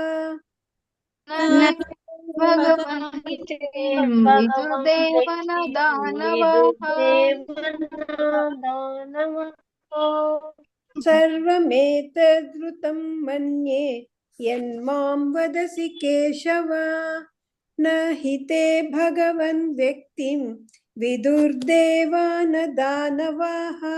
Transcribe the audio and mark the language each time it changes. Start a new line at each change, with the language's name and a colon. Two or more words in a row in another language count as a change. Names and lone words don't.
Sanskrit: ಸರ್ವಮೇತದ್ರುತಂ ಮನ್ಯೆ ಯನ್ಮಾಂ ವದಸಿ ಕೇಶವ ನ ಹಿ ತೇ ಭಗವನ್ ವ್ಯಕ್ತಿಂ ವಿದುರ್ದೇವ ನ ದಾನವಾಃ.